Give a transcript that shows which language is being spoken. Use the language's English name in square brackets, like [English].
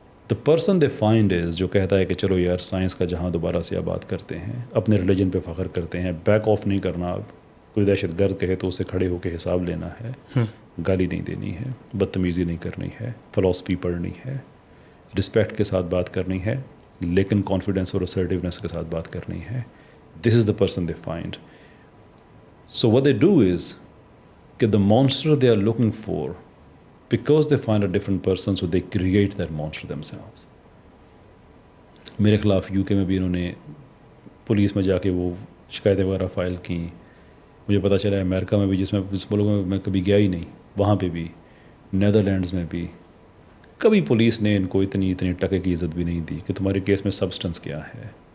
[English] the person they find is [Urdu] جو کہتا ہے کہ چلو یار سائنس کا جہاں دوبارہ سے آباد کرتے ہیں، اپنے ریلیجن پہ فخر کرتے ہیں، بیک آف نہیں کرنا. اب کوئی دہشت گرد کہے تو اسے کھڑے ہو کے حساب لینا ہے، گالی نہیں دینی ہے، بدتمیزی نہیں کرنی ہے، فلاسفی پڑھنی ہے، رسپیکٹ کے ساتھ بات کرنی ہے، لیکن کانفیڈنس اور اسرٹیونیس کے ساتھ بات کرنی ہے. [English] This is the person they find. So what they do is کہ the monster they are looking for because they find a different person so they create that monster themselves. [Urdu] میرے خلاف یو کے میں بھی انہوں نے پولیس میں جا کے وہ شکایتیں وغیرہ فائل کیں. مجھے پتہ چلا ہے امریکہ میں بھی، جس ملکوں میں کبھی گیا ہی نہیں، وہاں پہ بھی، نیدرلینڈز میں بھی، کبھی پولیس نے ان کو اتنی ٹکے کی عزت بھی نہیں دی کہ تمہارے کیس میں سبسٹنس کیا ہے.